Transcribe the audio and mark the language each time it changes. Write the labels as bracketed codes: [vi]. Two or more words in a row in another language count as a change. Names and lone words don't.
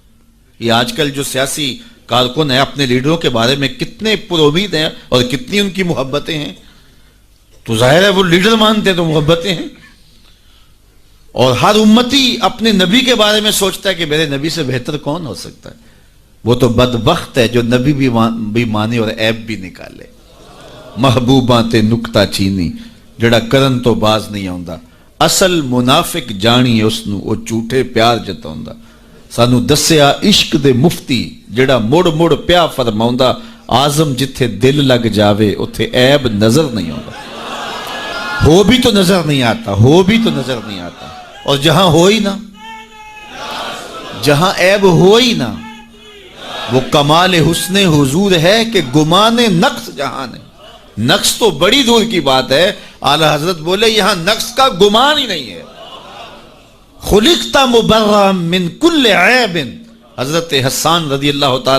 [ur] یہ آج کل جو سیاسی کارکن ہیں اپنے لیڈروں کے بارے میں کتنے پر امید ہیں اور کتنی ان کی محبتیں ہیں، تو ظاہر ہے وہ لیڈر مانتے ہیں تو محبتیں ہیں۔ اور ہر امتی اپنے نبی کے بارے میں سوچتا ہے کہ میرے نبی سے بہتر کون ہو سکتا ہے۔ وہ تو بدبخت ہے جو نبی بھی مانے اور عیب بھی نکالے۔ [pa] محبوباں تے نکتہ چینی، جڑا کرن تو باز نہیں آوندا اصل منافق جانی اس نو او جھوٹے پیار جتاوندا سانو دسیا عشق دے مفتی جڑا مڑ مڑ پیا فرماوندا آزم جتھے دل لگ جاوے اتھے [ur] عیب نظر نہیں آتا ہو بھی تو نظر نہیں آتا ہو بھی تو نظر نہیں آتا اور جہاں ہو ہی نہ جہاں عیب ہو ہی نہ وہ کمال حسن حضور ہے کہ گمان نقص جہاں نہیں نقص تو بڑی دور کی بات ہے اعلی حضرت بولے یہاں نقص کا گمان ہی نہیں ہے [ar] خلقت مبرأ من کل عیب [ur] حضرت حسان [ar] رضی اللہ تعالیٰ